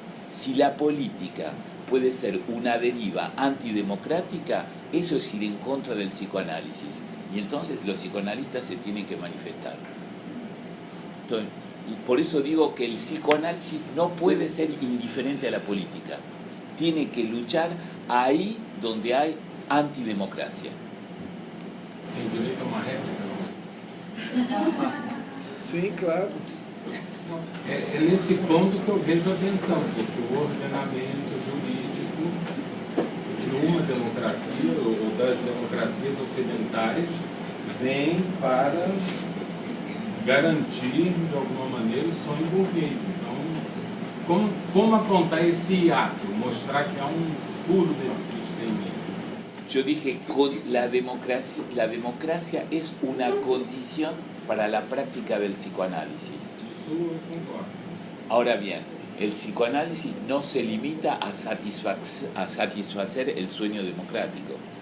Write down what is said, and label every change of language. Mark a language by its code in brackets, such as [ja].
[es] Si la política puede ser una deriva antidemocrática, eso es ir en contra del psicoanálisis. Y entonces los psicoanalistas se tienen que manifestar. Entonces, por eso digo que el psicoanálisis no puede ser indiferente a la política. Tiene que luchar ahí donde hay antidemocracia. [pt] Tem direito a uma réplica? Sim, claro. É nesse ponto que eu vejo a tensão, porque o ordenamento jurídico de uma democracia, ou das democracias ocidentais, vem para garantir, de alguma maneira, o sonho burguês. Então, como apontar esse hiato, mostrar que há furo nesse sistema? [es] Yo dije, la democracia es una condición para la práctica del psicoanálisis. [pt] Isso eu concordo. [es] Ahora bien, el psicoanálisis no se limita a satisfacer el sueño democrático.